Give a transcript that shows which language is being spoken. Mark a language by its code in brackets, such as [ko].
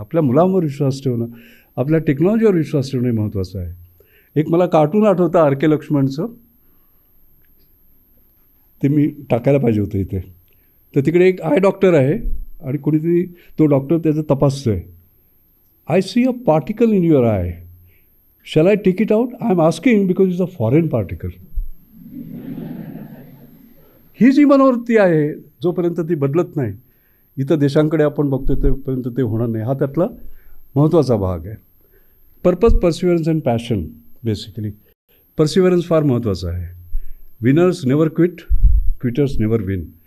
[mr] आपल्या मुलांवर विश्वास ठेवणं, आपल्या टेक्नॉलॉजीवर विश्वास ठेवणं हे महत्त्वाचं आहे. एक मला कार्टून आठवतं R.K. लक्ष्मणचं, ते मी टाकायला पाहिजे होतं इथे. तर तिकडे एक आय डॉक्टर आहे आणि कोणीतरी तो डॉक्टर त्याचं तपासतो आहे. [en] I see a particle in your eye, shall I take it out? I am asking because it's a foreign particle. [mr] ही जी मनोवृत्ती आहे, जोपर्यंत ती बदलत नाही, इतर देशांकडे आपण बघतो तोपर्यंत ते होणार नाही. हा त्यातला महत्त्वाचा भाग आहे. [en] Purpose, perseverance and passion. [mr] बेसिकली पर्सिव्हरन्स फार महत्त्वाचं आहे. [en] Winners never quit, quitters never win.